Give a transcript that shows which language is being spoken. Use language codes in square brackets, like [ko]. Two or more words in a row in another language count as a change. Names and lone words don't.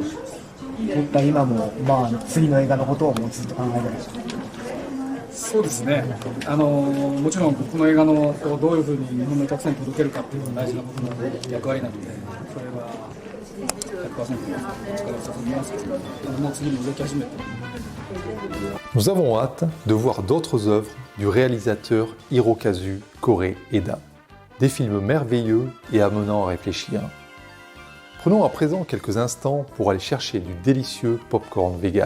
[ja] 撮った今も、次の映画のことをもうずっと考えてました。そうですね。もちろんこの映画のどういうふうに日本のお客さんに届けるかっていうのが大事な僕の役割なので、それは 100% 力を注ぎますけど、もう次に動き始めて。 [fr] Nous avons hâte de voir d'autres œuvres du réalisateur Hirokazu Kore Eda, des films merveilleux et amenant à réfléchir. Prenons à présent quelques instants pour aller chercher du délicieux popcorn vegan.